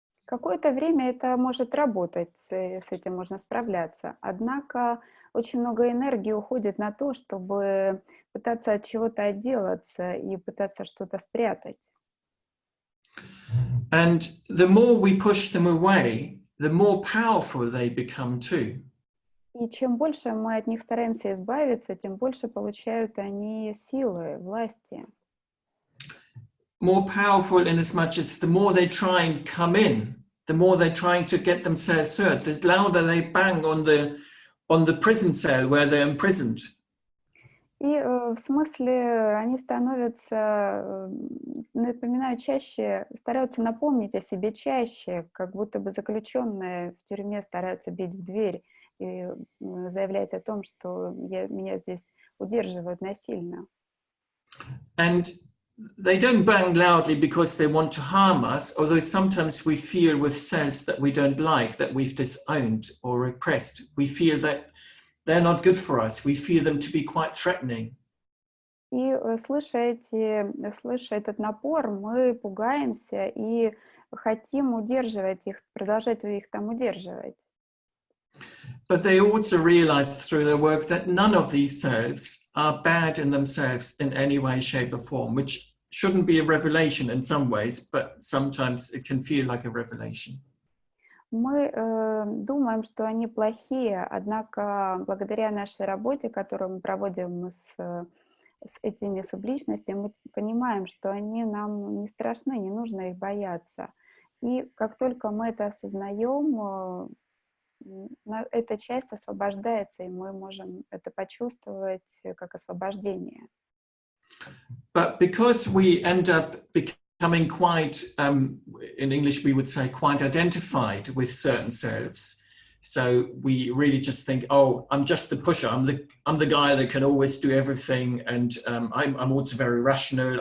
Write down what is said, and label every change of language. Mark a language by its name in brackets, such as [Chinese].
[Russian] Какое-то время это может работать, с этим можно справляться. Однако очень много энергии уходит на то, чтобы пытаться от чего-то отделаться и пытаться что-то спрятать. [English] And the more we push them away, the more powerful they become too. [Russian] И чем больше мы от них стараемся избавиться, тем больше получают они силы, власти. [English] More powerful in as much as the more they try and come in, the more they're trying to get themselves heard, the louder they bang on the prison cell where they're imprisoned. [Russian] И в смысле они становятся, напоминаю, чаще, стараются напомнить о себе чаще, как будто бы заключенные в тюрьме стараются бить в дверь и заявлять о том, что меня здесь удерживают насильно. [English] And they don't bang loudly because they want to harm us, although sometimes we feel with selves that we don't like, that we've disowned or repressed. We feel that they're not good for us. We feel them to be quite threatening. [Russian] И слыша этот напор, мы пугаемся и хотим удерживать их, продолжать их там удерживать. [English] But they also realize through their work that none of these selves are bad in themselves in any way, shape, or form, which shouldn't be a revelation in some ways, but sometimes it can feel like a revelation. [Russian] Мы думаем, что они плохие, однако благодаря нашей работе, которую мы проводим с этими субличностями, мы понимаем, что они нам не страшны, не нужно их бояться. И как только мы это осознаем, эта часть освобождается, и мы можем это почувствовать как освобождение. [English] But because we end up becoming quite, in English we would say, quite identified with certain selves. So we really just think, oh, I'm just the pusher. I'm the guy that can always do everything, and I'm also very rational.